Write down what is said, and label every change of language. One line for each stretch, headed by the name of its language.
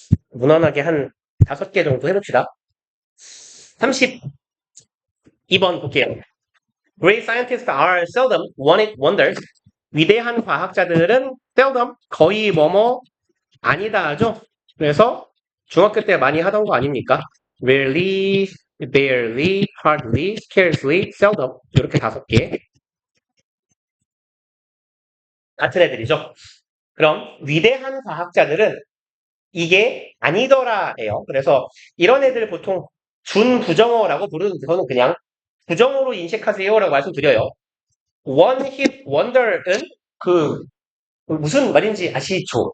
Korean: 무난하게 한 5개 정도 해봅시다. 32번 볼게요.
English: Great scientists are seldom one-hit wonders.
Korean: 위대한 과학자들은 seldom, 거의 뭐뭐 아니다 하죠. 그래서 중학교 때 많이 하던 거 아닙니까?
English: Rarely, barely, hardly, scarcely, seldom
Korean: 이렇게 5개 같은 애들이죠. 그럼 위대한 과학자들은 이게 아니더라예요. 그래서 이런 애들 보통 준부정어라고 부르는데 저는 그냥 부정어로 인식하세요라고 말씀드려요.
English: One hit wonder
Korean: 은 그 무슨 말인지 아시죠?